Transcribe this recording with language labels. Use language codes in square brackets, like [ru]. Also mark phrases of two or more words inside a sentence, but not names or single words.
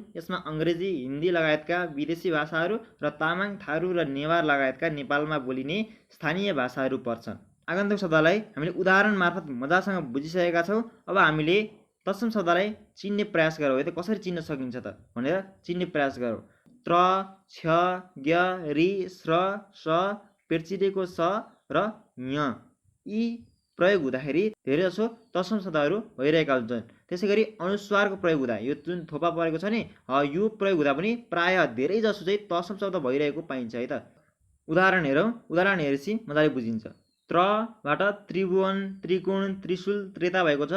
[ne] यसमा अङ्ग्रेजी, हिन्दी लगायतका विदेशी भाषाहरू र तामाङ, थारू र नेवार लगायतका नेपालमा बोलिने स्थानीय भाषाहरू पर्छन्। आगन्तुक शब्दलाई हामीले उदाहरण मार्फत मजासँग बुझिसकेका छौँ। अब हामीले तत्सम शब्दलाई चिन्ने प्रयास गरौँ है त, कसरी चिन्न सकिन्छ त भनेर चिन्ने प्रयास गरौँ। त्र, क्ष, ज्ञ, रि, स्र, स, पेर्चिडेको स र ञ, यी प्रयोग हुँदाखेरि धेरैजसो तत्सम शब्दहरू भइरहेका हुन्छन्। त्यसै गरी अनुस्वारको प्रयोग हुँदा, यो जुन थोपा परेको छ नि, यो प्रयोग हुँदा पनि प्रायः धेरैजसो चाहिँ तत्सम शब्द भइरहेको पाइन्छ है त। उदाहरण हेरौँ। उदाहरण हेरेपछि मजाले बुझिन्छ। त्रबाट त्रिभुवन, त्रिकोण, त्रिशूल, त्रेता भएको छ।